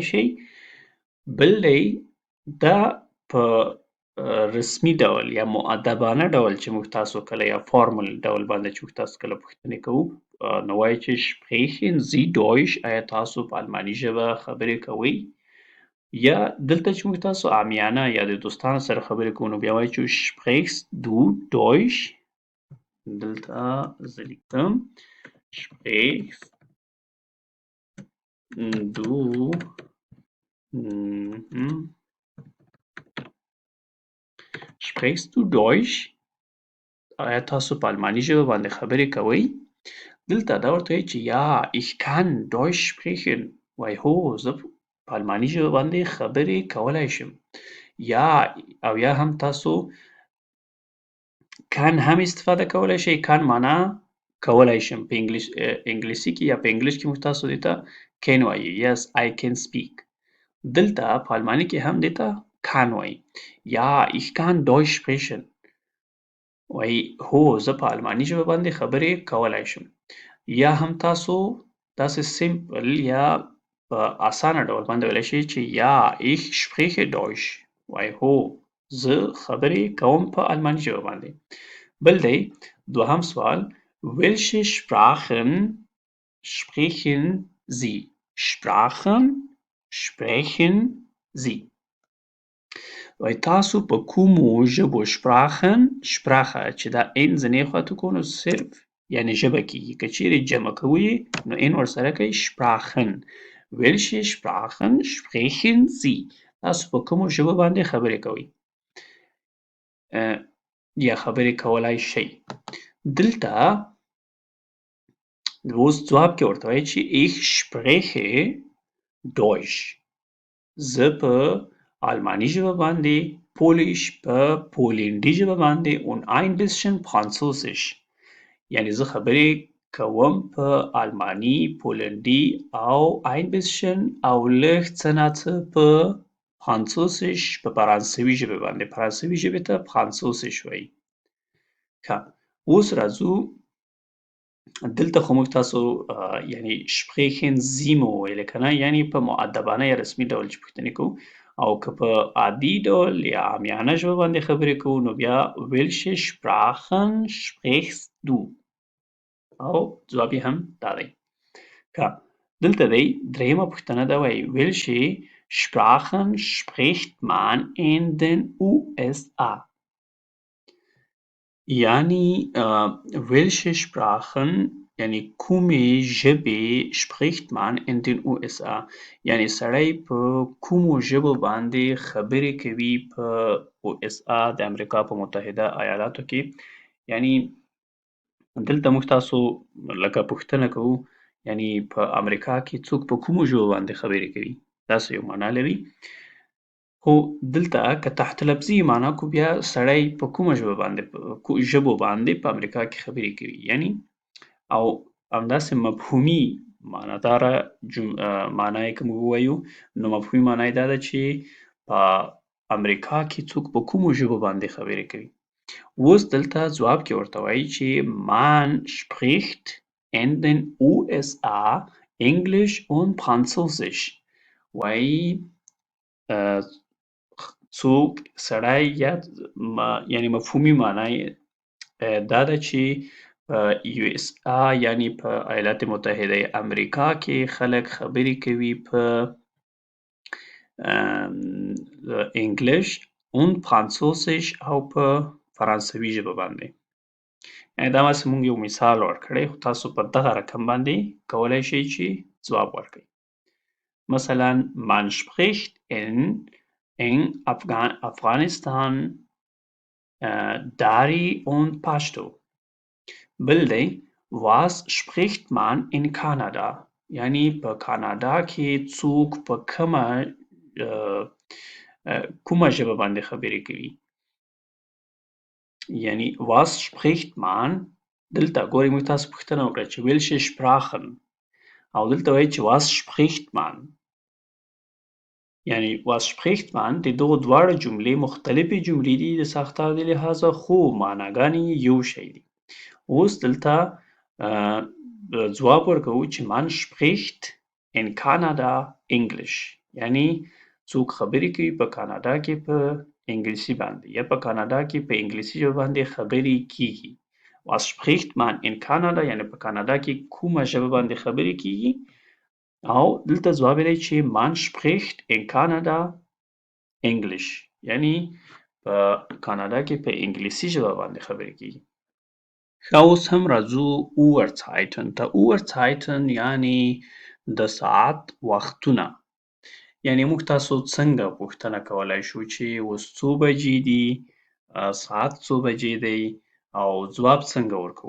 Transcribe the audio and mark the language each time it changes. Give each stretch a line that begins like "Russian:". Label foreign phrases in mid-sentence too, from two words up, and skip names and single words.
Pashto: شئ بل دی دا په رسمي ډول یا مؤدبانه ډول چې موږ تاسو کله یا فارمل ډول باندې چې موږ تاسو کله پوښتنې کوو نو وایي چې
German: sprechen Sie Deutsch
Pashto: آیا تاسو په الماني ژبه خبرې کوئ یا دلته چې موږ تاسو عامیانه یا د دوستانو سره خبرې کوو نو بیا وایي چې
German: sprichst du Deutsch
Pashto: دلته زه لیکم sprichst
German: du sprichst du Deutsch
Pashto: آیا تاسو په الماني ژبه باندې خبرې کوئ دلته دا ورته وایي چې یا
German: ich kann Deutsch sprechen
Pashto: وایي هو زه په الماني ژبه باندې خبرې کولی شم یا او یا هم تاسو can هم استفاده کولی شئ can معنا کولی شم په انګلیسي کې یا په انګلیش کې موږ تاسو دې ته can وایي
English: yes I can speak
Pashto: دلته په الماني کې هم دې ته can وایي یا
German: ich kann Deutsch sprechen
Pashto: وایي هو زه په الماني ژبه باندې خبرې کولی شم یا هم تاسو داسې سیمپل یا په اسانه ډول باندې ویلی شئ چې یا
German: ich spreche Deutsch
Pashto: وایي هو زه خبرې کوم په الماني ژبه باندې بل دی دوهم سوال
German: welche Sprachen sprechen Sie Sprachen sprechen Sie
Pashto: وایي تاسو په کومو ژبو
German: Sprachen Sprache
Pashto: چې دا ان ځینې خواته کړو نو صرف یعنې ژبه کېږي که چیرې جمع کوو یې نو ان ورسره کوئ
German: Sprachen welche Sprachen sprechen Sie
Pashto: تاسو په کومو ژبو باندې خبرې کوئ یا خبرې کولی شئ دلته اوس ځواب کې ورته وایي چې
German: ich spreche Deutsch
Pashto: زه په الماني ژبه باندې Polish په پولنډي ژبه باندې
German: und ein bisschen Französisch
Pashto: یعنې زه خبرې کوم په الماني پولنډي او
German: ein bisschen
Pashto: او لږ څه ناڅه په Französisch په فرانسوي ژبې باندې فرانسوي ژبې ته Französisch وایي ښه اوس راځو دلته خو موږ تاسو یعنې
German: sprechen Sie
Pashto: مو وویلې که نه یعنې په مؤدبانه یا رسمي ډول چې پوښتنې کوو او که په عادي ډول یا عامیانه ژبه باندې خبرې کوو نو بیا
German: welche Sprachen sprichst du
Pashto: او ځواب یې هم دا دی. ښه، دلته دی درېیمه پوښتنه دا وایي
German: welche Sprachen spricht man in den USA؟
Pashto: یعنی
German: welche Sprachen
Pashto: یعنی کومې ژبې
German: spricht man in den USA؟
Pashto: یعنی سړی په کومو ژبو باندې خبرې کوي په USA د امریکا په متحده ایالاتو کې. یعنی دلته موږ تاسو لکه پوښتنه کوو یعنی په امریکا کې څوک په کومو ژبو باندې خبرې کوي؟ داسې یو معنا لري. خو دلته که تحت لفظي معنا کو بیا سړی په کومه ژبو باندې په امریکا کې خبرې کوي. یعنی او همداسې مفهومي معناداره معنا یې که موږ ووایو نو مفهومي معنا یې دا ده چې په امریکا کې څوک په کومو ژبو باندې خبرې کوي. اوس دلته ځواب کې ورته وایي چې
German: man spricht in den USA Englisch und Französisch.
Pashto: وایي څوک سړی یا یعنی مفهومي معنا یې دا ده چې په USA یعنی په ایالات متحده امریکا کې خلک خبرې کوي په انګلیش
German: und Französisch
Pashto: او په فرانسوي ژبه باندې. یعنې دغسې موږ یو مثال ورکړی خو تاسو په دغه رقم باندې کولی شئ چې ځواب ورکړئ. مثلا
German: man spricht in Afghanistan Dari und Pashto.
Pashto: بل دی
German: was spricht man in Canada؟
Pashto: یعنی په کانادا کې څوک په کومه ژبه باندې خبرې کوي. یعنی
German: was spricht man
Pashto: دلته ګورئ موږ تاسو پوښتنه وکړه چې
German: welche Sprachen
Pashto: او دلته وایي چې
German: was spricht man.
Pashto: یعنی
German: was spricht man
Pashto: د دغو دواړو جملې مختلفې جملې دي د ساختار د لحاظه خو معناګانې یو شی دي. اوس دلته ځواب ورکوو چې
German: man spricht in Canada English.
Pashto: یعنی څوک خبرې کوي په کانادا کې په انګلیسي باندې یا په کانادا کې په انګلیسي ژبه باندې خبرې کیږي.
German: was spricht man in Canada
Pashto: یعنی په کانادا کې کومه ژبه باندې خبرې کیږي. او دلته ځواب دی چې
German: man spricht in Canada English.
Pashto: یعنی په کانادا کې په انګلیسي ژبه باندې خبرې کیږي. ښه، اوس هم راځو Uhrzeiten ته. Uhrzeiten یعنی د ساعت وختونه. یعنی موږ تاسو څنګه پوښتنه کولی شو چې اوس څو بجې دي، ساعت څو بجې دی او ځواب څنګه ورکوو.